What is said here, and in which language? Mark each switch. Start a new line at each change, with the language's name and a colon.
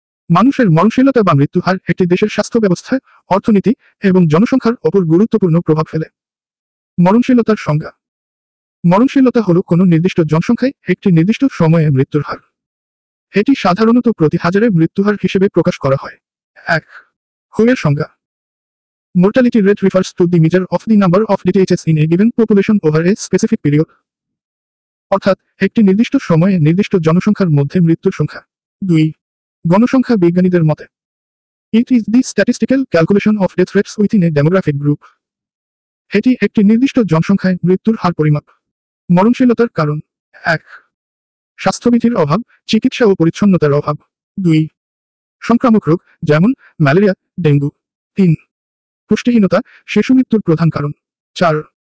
Bangla: মানুষের মরণশীলতা বা মৃত্যু হার একটি দেশের স্বাস্থ্য ব্যবস্থায়, অর্থনীতি এবং জনসংখ্যার ওপর গুরুত্বপূর্ণ প্রভাব ফেলে। মরণশীলতার সংজ্ঞা। মরণশীলতা হল কোনো নির্দিষ্ট জনসংখ্যায় একটি নির্দিষ্ট সময়ে মৃত্যুর হার। এটি সাধারণত প্রতি হাজারে মৃত্যুহার হিসেবে প্রকাশ করা হয়। 1. হু-এর সংজ্ঞা।
English: Mortality rate refers to the measure of the number of deaths in a given population over a specific period.
Bangla: অর্থাৎ একটি নির্দিষ্ট সময়ে নির্দিষ্ট জনসংখ্যার মধ্যে মৃত্যুর সংখ্যা। 2. গণসংখ্যা বিজ্ঞানীদের মতে
English: It is the statistical calculation of death rates within a demographic group.
Bangla: এটি একটি নির্দিষ্ট জনসংখ্যায় মৃত্যুর হার পরিমাপ। মরণশীলতার কারণ। 1. স্বাস্থ্যবিধির অভাব, চিকিৎসা ও পরিচ্ছন্নতার অভাব। 2. সংক্রামক রোগ, যেমন ম্যালেরিয়া, ডেঙ্গু। 3. পুষ্টিহীনতা, শিশু মৃত্যুর প্রধান কারণ। 4.